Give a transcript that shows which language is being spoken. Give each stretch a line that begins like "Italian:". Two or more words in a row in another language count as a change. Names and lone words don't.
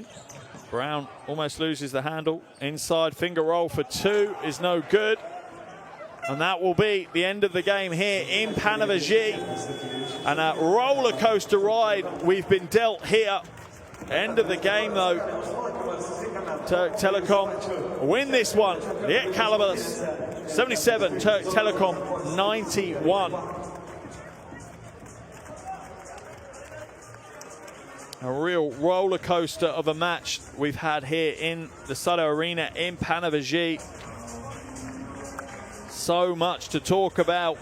English: Brown almost loses the handle. Inside finger roll for 2 is no good. And that will be the end of the game here in Panevėžys. And a roller coaster ride we've been dealt here. End of the game though. Türk Telekom win this one. Lietkabelis 77, Türk Telekom 91. A real roller coaster of a match we've had here in the Sado Arena in Panevėžys. So much to talk about.